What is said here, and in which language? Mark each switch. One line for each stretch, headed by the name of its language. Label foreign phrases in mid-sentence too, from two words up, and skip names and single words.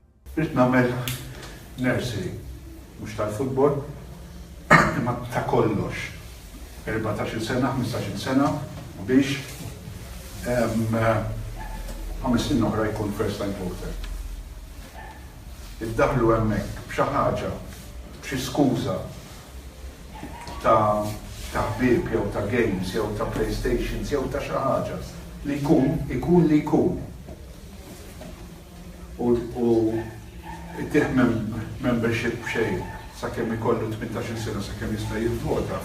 Maltese: Rrid nagħmel nursery, mhux tal-futbol, imma ta' kollox. 14 sena, 15 sena biex 5 snin oħra jkun
English: first time voter.
Maltese: Iddaħlu hemmhekk b'xi ħaġa, b'xi skuża ta' ħbieb jew ta' games jew ta' PlayStations jew ta' xi ħaġa li jkun li jkun. U ittieħ membership b'xejn sakemm ikollu 18 sena sakemm jista' jivvota.